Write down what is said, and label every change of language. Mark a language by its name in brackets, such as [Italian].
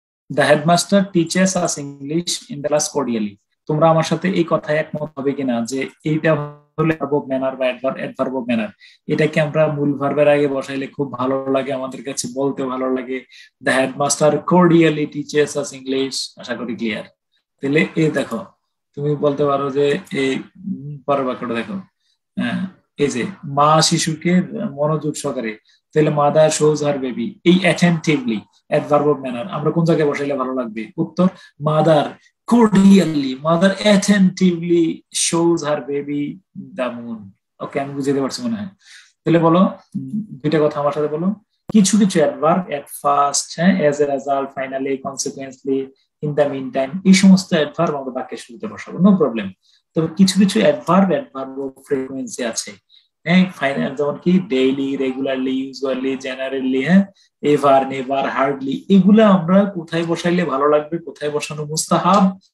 [English] The headmaster teaches us English in the class cordially. [Bangla] তোমরা আমার সাথে এই কথায় একমত হবে কিনা যে এইটা হলো ভার্ব অফ ম্যানার বা অ্যাডভার্ব অফ ম্যানার, এটাকে আমরা মূল ভার্বের আগে বসাইলে খুব ভালো লাগে, আমাদের কাছে বলতে ভালো লাগে। [English] The headmaster cordially teaches us English, [Bangla] আশা করি ক্লিয়ার। তাহলে এই দেখো, তুমি বলতে পারো যে এই পরের বাক্যটা দেখো, এই যে মা শিশুকে মনোযোগ সহকারে, তাহলে [English] mother shows her baby, [Bangla] এই অ্যাটেন্টিভলি অ্যাডভার্ব অফ ম্যানার আমরা কোন জায়গায় বসাইলে ভালো লাগবে? [English] উত্তর, mother cordially, mother attentively shows her baby the moon. [Bangla] ওকে, আমি বুঝতে পারছি মনে হয়। তাহলে বলো দুইটা কথা আমার সাথে বলো। কিছু কিছু অ্যাডভার্ব, এট ফার্স্ট, হ্যাঁ, as a result, finally, কনসিকুয়েন্সলি, in the mean time, এই সমস্ত অ্যাডভার্ব আমরা বাক্যের শুরুতে বসাবো, নো প্রবলেম। তবে কিছু কিছু অ্যাডভার্ব অফ ফ্রিকোয়েন্সি আছে, হ্যাঁ, ফাইনাল, যেমন কি ডেইলি, রেগুলারলি, ইউজুয়ালি, জেনারেলি, হ্যাঁ, এভার, নেভার, হার্ডলি, এগুলা আমরা কোথায় বসাইলে ভালো লাগবে, কোথায় বসানো মুস্তাহাব?